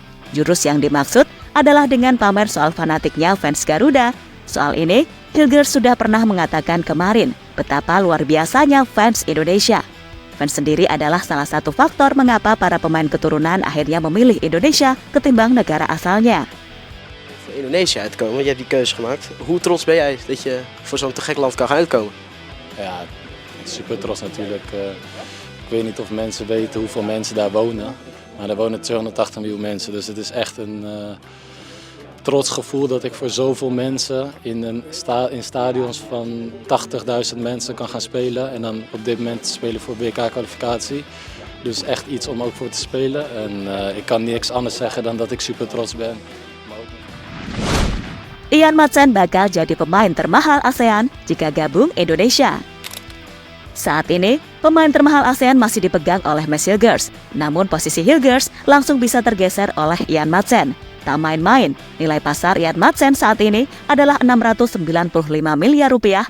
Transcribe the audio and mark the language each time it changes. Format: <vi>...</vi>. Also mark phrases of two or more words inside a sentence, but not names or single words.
<id>Jurus yang dimaksud adalah dengan pamer soal fanatiknya fans Garuda. Soal ini, Hilgers sudah pernah mengatakan kemarin betapa luar biasanya fans Indonesia. Fans sendiri adalah salah satu faktor mengapa para pemain keturunan akhirnya memilih Indonesia ketimbang negara asalnya.</id> <nl>Voor Indonesia uitkomen, want je hebt die keuze gemaakt. Hoe trots ben jij dat je voor zo'n te gek land kan gaan uitkomen? Ja, super trots natuurlijk. Ik weet niet of mensen weten hoeveel mensen daar wonen. Maar daar wonen 280 miljoen mensen, dus het is echt een trots gevoel dat ik voor zoveel mensen in stadions van 80.000 mensen kan gaan spelen. En dan op dit moment spelen voor WK-kwalificatie. Dus echt iets om ook voor te spelen. En ik kan niks anders zeggen dan dat ik super trots ben.</nl> <id>Ian Madsen bakal jadi pemain termahal ASEAN jika gabung Indonesia. Saat ini, pemain termahal ASEAN masih dipegang oleh Mads Hilgers. Namun posisi Hilgers langsung bisa tergeser oleh Ian Madsen. Tak main-main, nilai pasar Ian Madsen saat ini adalah 695 miliar rupiah.</id>